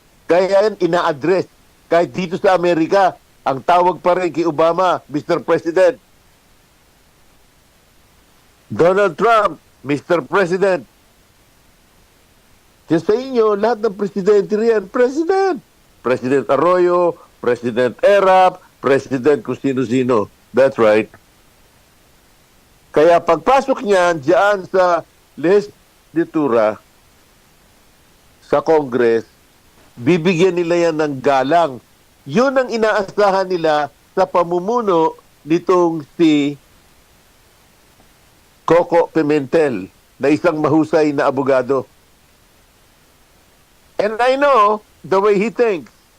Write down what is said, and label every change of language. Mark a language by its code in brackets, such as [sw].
[tl] Kaya yan ina-address. Kahit dito sa Amerika, ang tawag pa rin kay Obama, Mr. President. Donald Trump, Mr. President. Diyan sa inyo, lahat ng presidente riyan, President. President Arroyo, President Erap, President kung sino-sino. [en] That's right. [tl] Kaya pagpasok niyan diyan sa legislatura, sa Congress, bibigyan nila yan ng galang. Yun ang inaasahan nila sa pamumuno nitong si Coco Pimentel na isang mahusay na abogado. [en] And I know the way he thinks.